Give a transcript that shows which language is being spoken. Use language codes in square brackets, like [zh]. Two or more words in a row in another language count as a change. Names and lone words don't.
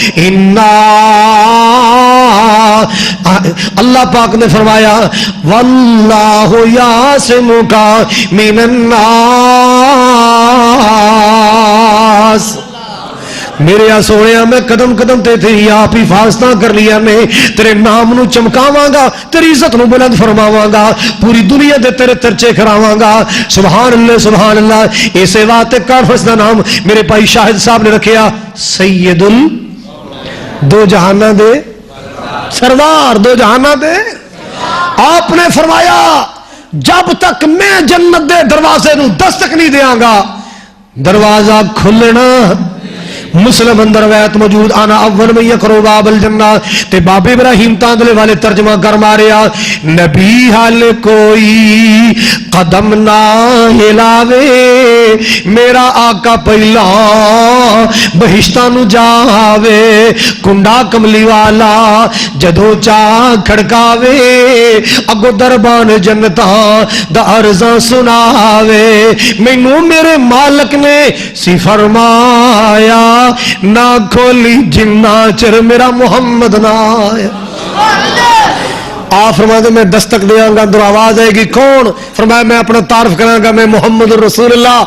[pa] اللہ پاک نے فرمایا [ar] واللہ یعصمک من الناس، [pa] میرے سونے میں قدم قدم تے تیری آپ حفاظتاں کر لیا نے، تیرے نام نو چمکاواں گا، تیری عزت نو بلند فرماواں گا، پوری دنیا دے تیرے چرچے کراواں گا۔ [ar] سبحان اللہ سبحان اللہ۔ [pa] اسے واسطے کانفرنس دا نام میرے بھائی شاہد صاحب نے رکھیا سید دو جہاناں دے سردار، دو جہاناں دے۔ آپ نے فرمایا جب تک میں جنت دے دروازے نو دستک نہیں دیاں گا دروازہ کھلنا۔ مسلم اندر روایت موجود آنا [ar] اول من یقرؤ باب الجنہ، [pa] تے باب ابراہیم تاندلے والے ترجمہ کر ماریا نبی حال کوئی قدم نہ ہلاوے، میرا آقا پہلا بہشتاں نو جاوے، کنڈا کملی والا جدو چاہ کھڑکاوے، اگو دربان جنتاں دا عرضاں سناوے، مینوں میرے مالک نے سی فرمایا نہ کھولی جنہ چر میرا محمد نہ آیا۔ آپ فرماتے میں دستک دیاں گا، اندر آواز آئے گی کون؟ فرمایا میں اپنا تعارف کراں گا میں محمد الرسول اللہ۔